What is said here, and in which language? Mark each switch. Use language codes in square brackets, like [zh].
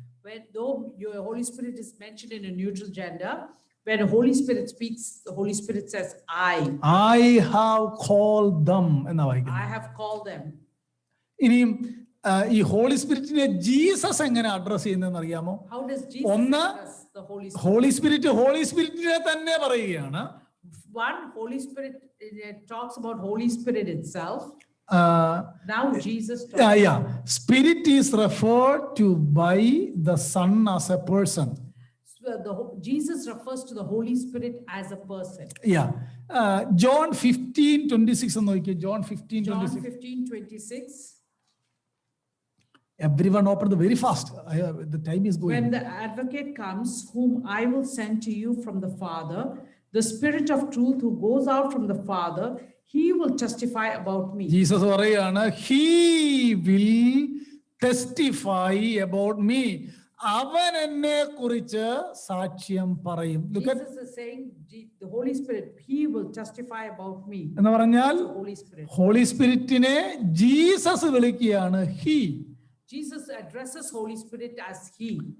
[en] When though your Holy Spirit is mentioned in a neutral gender, when the Holy Spirit speaks, the Holy Spirit says I have called them [ml] എന്നാ വായിക്കുന്നത്. [en] I have called them. [ml] ഇനിയും ഈ holy സ്പിരിറ്റിനെ Jesus എങ്ങനെ address ചെയ്യുന്നതെന്ന് അറിയാമോ? [en] How does Jesus address the Holy Spirit? [ml] Holy സ്പിരിറ്റിനെ തന്നെ പറയുകയാണ്. [en] One, Holy Spirit talks about Holy Spirit itself. Now Jesus talks. Spirit is referred to by the Son as a person. So Jesus refers to the Holy Spirit as a person. [ml] John 15:26 എന്ന് നോക്കിയേ. [en] John 15:26. Everyone open the very fast. The time is going. When the advocate comes, whom I will send to you from the Father, the Spirit of truth who goes out from the Father, he will testify about me. Jesus [ml] പറയാണ്, [en] he will testify about me. [ml] അവൻ എന്നെ കുറിച്ച് സാക്ഷ്യം പറയും. [en] Jesus is saying the Holy Spirit, he will testify about me. [ml] എന്ന് പറഞ്ഞാൽ [en] Holy [ml] സ്പിരിറ്റിനെ Jesus വിളിക്കുകയാണ് he. [en] Jesus addresses Holy Spirit as he.